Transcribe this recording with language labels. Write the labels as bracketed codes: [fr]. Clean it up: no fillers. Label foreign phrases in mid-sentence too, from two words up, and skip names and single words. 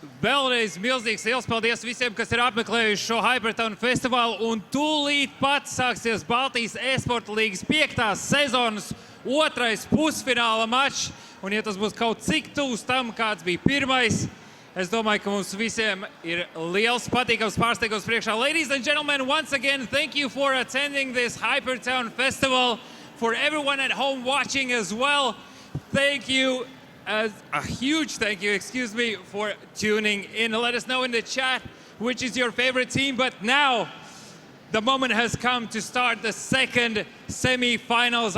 [lv] Vēlreiz milzīgs liels paldies visiem, kas ir apmeklējuši šo HyperTown festivālu. Un tūlīt pat sāksies Baltijas e-sporta līgas 5. sezonas 2. pusfināla mačs. Un ja tas būs kaut cik tūs tam, kāds bija pirmais, es domāju, ka mums visiem ir liels patīkams pārsteigums priekšā. [en] Ladies and gentlemen, once again, thank you for attending this HyperTown festival. For everyone at home watching as well, thank you. A huge thank you, for tuning in. Let us know in the chat which is your favorite team. But now, the moment has come to start the second semi-finals.